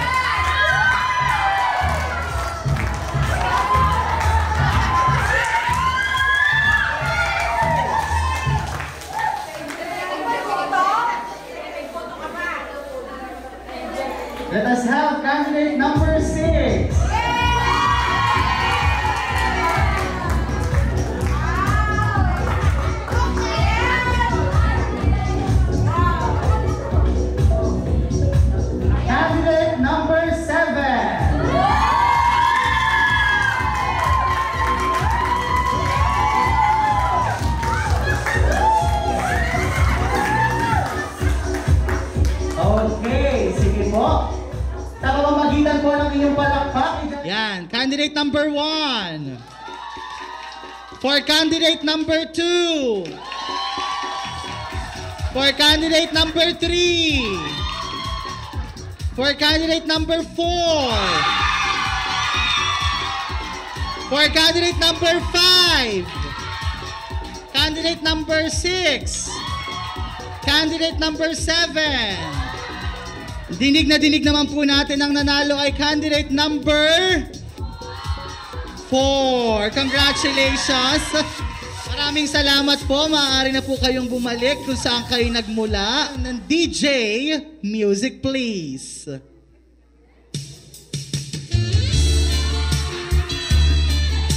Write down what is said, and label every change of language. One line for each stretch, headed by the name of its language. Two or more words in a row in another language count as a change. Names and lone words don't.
English: Let us have candidate number 6. Candidate number 7.
Filipino: Okay, sige po. Sa pamamagitan po ng inyong palakpak. Yan,
English: candidate number 1. For candidate number 2. For candidate number 3. For candidate number 4. For candidate number 5. Candidate number 6. Candidate number 7.
Filipino: Dinig na dinig naman po natin ang nanalo ay
English: candidate number 4.
Filipino: Congratulations! Maraming salamat po. Maaari na po kayong bumalik kung saan kayo nagmula. Ng DJ,
English: music please.